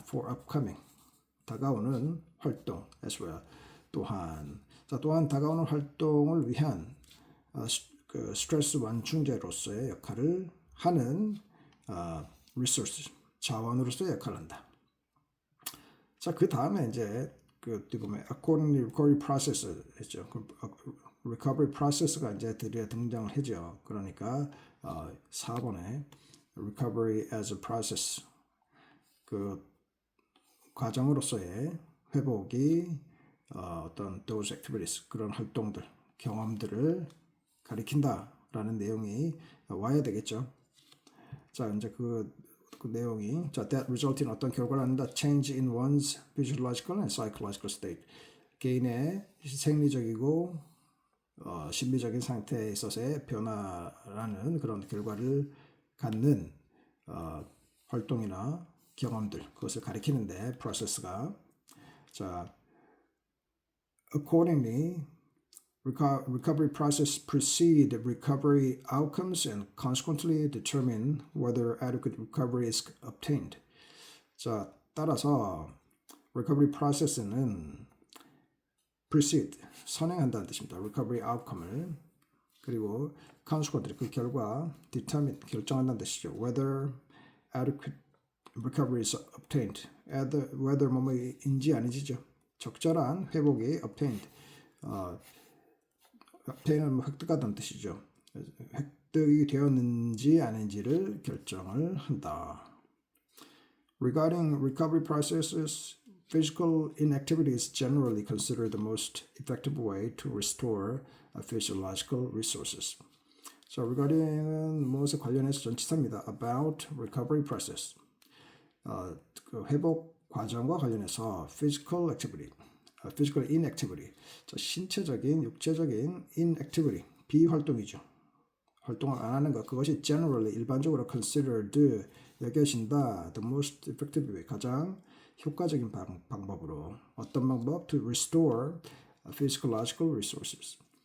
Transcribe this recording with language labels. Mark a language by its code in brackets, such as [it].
[en] for upcoming [ko] 다가오는 활동 [en] as well. [ko] 또한 다가오는 활동을 위한 그 스트레스 완충제로서의 역할을 하는 resource 자원으로서의 역할을 한다. 자, 그 다음에 이제 그 보면 [en] according recovery process [ko] 했죠. recovery process가 이제 드디어 등장을 하죠. 그러니까 4번에 [en] recovery as a process [ko] 그 과정으로서의 회복이 어떤 [en] those activities [ko] 그런 활동들 경험들을 가리킨다라는 내용이 와야 되겠죠. 자, 이제 그 내용이 [en] that result in [ko] 어떤 결과를 낳는다. [en] change in one's physiological and psychological state. [ko] 개인의 생리적이고 심리적인 상태에 있어서의 변화라는 그런 결과를 갖는 활동이나 경험들 그것을 가리키는데 process가 [en] 자 accordingly recovery process precede recovery outcomes and consequently determine whether adequate recovery is obtained. [ko] 자, 따라서 [en] recovery process는 [ko] precede, 선행한다는 뜻입니다. [en] recovery outcome을 [ko] 그리고 consequently, 그 결과 determine, 결정한다는 뜻이죠. [en] whether adequate recovery is obtained. [ko] whether 뭐뭐인지 아니지죠. 적절한 회복이 obtained. obtain은 획득하다는 뜻이죠. 획득이 되었는지 아닌지를 결정을 한다. [en] Regarding recovery processes, physical inactivity is generally considered the most effective way to restore physiological resources. [ko] 자, regarding은 무엇에 관련해서 전치사입니다. [en] about recovery process. [ko] 그 회복 과정과 관련해서 [en] physical activity, physical inactivity. [ko] 자, 신체적인, 육체적인 inactivity, 비활동이죠. 활동을 안 하는 것, 그것이 generally, 일반적으로 considered, 여겨진다, [en] the most effective way, [ko] 가장 효과적인 방법으로. 어떤 방법? [en] To restore physiological resources.